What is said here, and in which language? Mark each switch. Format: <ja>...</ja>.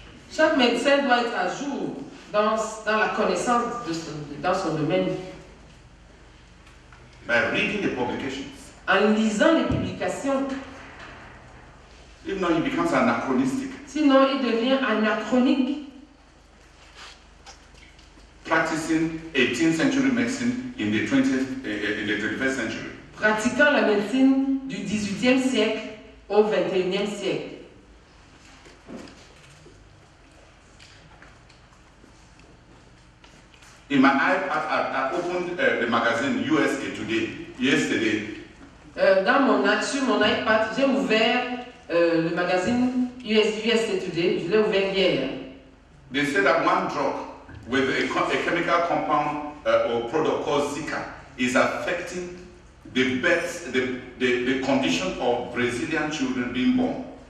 <fr>Chaque médecin doit être à jour dans la connaissance dans son domaine.</fr> <en>by reading the publications.</en> <fr>En lisant les publications.</fr> <en>If not, it becomes anachronistic.</en> <fr>Sinon, il devient anachronique.</fr> <en>Practicing 18th century medicine in the 21st century.</en> <fr>Pratiquant la médecine du 18e siècle au 21e siècle.</fr> <en>In my iPad, I opened the magazine USA Today yesterday.</en> <fr>Sur mon iPad, j'ai ouvert le magazine USA Today. Je l'ai ouvert hier.</fr> <en>They said that one drug with a chemical compound or product called Zika is affecting the birth, the condition of Brazilian children being born.</en>